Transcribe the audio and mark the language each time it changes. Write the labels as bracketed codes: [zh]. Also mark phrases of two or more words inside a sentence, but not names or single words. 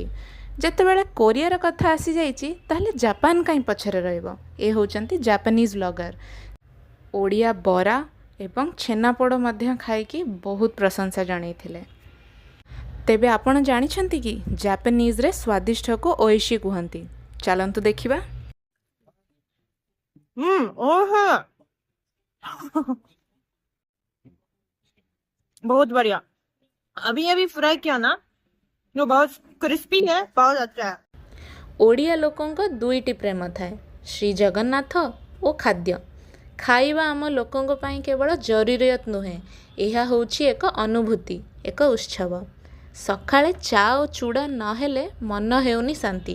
[or] ଯେତେବେଳେ କୋରିଆର କଥା ଆସିଯାଇଛି ତାହେଲେ ଜାପାନ କାହିଁ ପଛରେ ରହିବ। ଏ ହେଉଛନ୍ତି ଜାପାନିଜ୍ ବ୍ଲଗର। ଓଡ଼ିଆ ବରା ଏବଂ ଛେନାପୋଡ଼ ମଧ୍ୟ ଖାଇକି ବହୁତ ପ୍ରଶଂସା ଜଣାଇଥିଲେ। ତେବେ ଆପଣ ଜାଣିଛନ୍ତି କି ଜାପାନିଜ୍ରେ ସ୍ୱାଦିଷ୍ଟକୁ ଓଇଶି କୁହନ୍ତି? ଚାଲନ୍ତୁ ଦେଖିବା। [hi] बहुत बढ़िया। अभी अभी फ्राई किया ना, जो बहुत क्रिस्पी है, बहुत अच्छा है। [or] ଓଡ଼ିଆ ଲୋକଙ୍କ ଦୁଇଟି ପ୍ରେମ ଥାଏ, ଶ୍ରୀ ଜଗନ୍ନାଥ ଓ ଖାଦ୍ୟ। ଖାଇବା ଆମ ଲୋକଙ୍କ ପାଇଁ କେବଳ ଜରୁରୀୟତ ନୁହେଁ, ଏହା ହେଉଛି ଏକ ଅନୁଭୂତି, ଏକ ଉତ୍ସବ। ସକାଳେ ଚା ଓ ଚୁଡ଼ା ନହେଲେ ମନ ହେଉନି ଶାନ୍ତି।